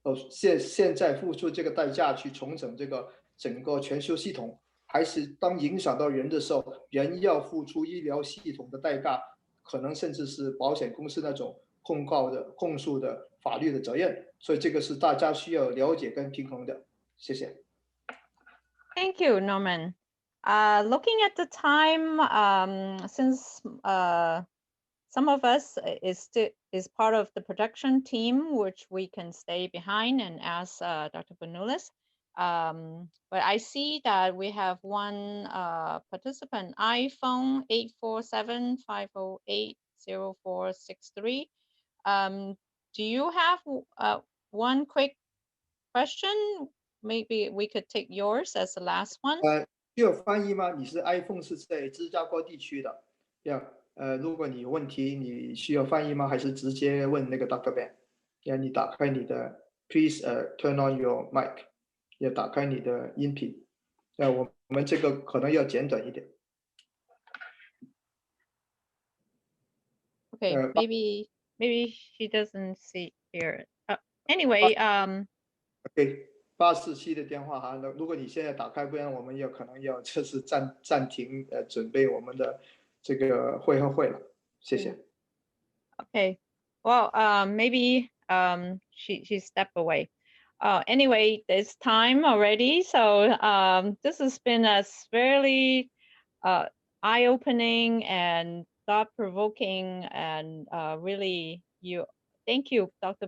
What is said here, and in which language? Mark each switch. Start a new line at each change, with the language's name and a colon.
Chinese: 现在付出这个代价去重整这个整个全球系统，还是当影响到人的时候，人要付出医疗系统的代价。可能甚至是保险公司那种控诉的法律的责任，所以这个是大家需要了解跟平衡的。谢谢。
English: Thank you, Norman. Looking at the time, since some of us is part of the production team, which we can stay behind and ask Dr. Benulis. But I see that we have one participant, iPhone 847-508-0463. Do you have one quick question? Maybe we could take yours as the last one.
Chinese: 需要翻译吗？你是 iPhone 是在芝加哥地区的，如果你有问题，你需要翻译吗？还是直接问那个 Dr. Ben？你打开你的 ，
English: Please turn on your mic。
Chinese: 也打开你的音频，我们这个可能要简短一点。
English: Okay, maybe she doesn't see here. Anyway,
Chinese: OK， 847的电话哈，如果你现在打开，不然我们有可能要就是暂停准备我们的这个会了，谢谢。
English: Okay, well, maybe she stepped away. Anyway, it's time already. So this has been a fairly eye-opening and thought-provoking, and really, thank you, Dr.